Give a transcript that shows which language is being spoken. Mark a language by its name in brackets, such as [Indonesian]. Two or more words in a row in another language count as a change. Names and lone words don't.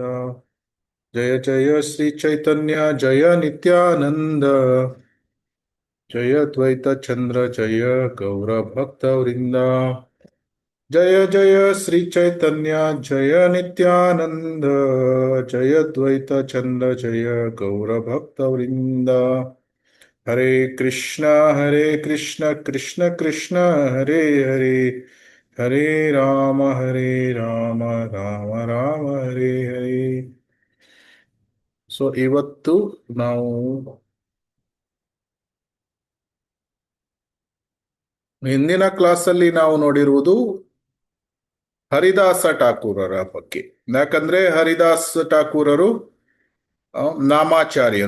[Sanskrit] ಜಯ ಜಯ ಶ್ರೀ ಚೈತನ್ಯ ಜಯ ನಿತ್ಯಾನಂದ. ಜಯ ದ್ವೈತ ಚಂದ್ರ ಜಯ ಗೌರ ಭಕ್ತ ವೃಂದ. ಜಯ ಜಯ ಶ್ರೀ ಚೈತನ್ಯ ಜಯ ನಿತ್ಯಾನಂದ. ಜಯ ದ್ವೈತ ಚಂದ್ರ ಜಯ ಗೌರ ಭಕ್ತ ವೃಂದ. ಹರೇ ಕೃಷ್ಣ ಕೃಷ್ಣ ಕೃಷ್ಣ ಹರೇ ಹರೇ ಹರೇ ರಾಮ ರಾಮ ರಾಮ ಹರೇ ಹರೇ. [Kannada] ಸೊ ಇವತ್ತು ನಾವು ಹಿಂದಿನ ಕ್ಲಾಸಲ್ಲಿ ನಾವು ನೋಡಿರುವುದು ಹರಿದಾಸ ಠಾಕೂರರ ಬಗ್ಗೆ. ಯಾಕಂದ್ರೆ ಹರಿದಾಸ ಠಾಕೂರರು ನಾಮಾಚಾರ್ಯರು.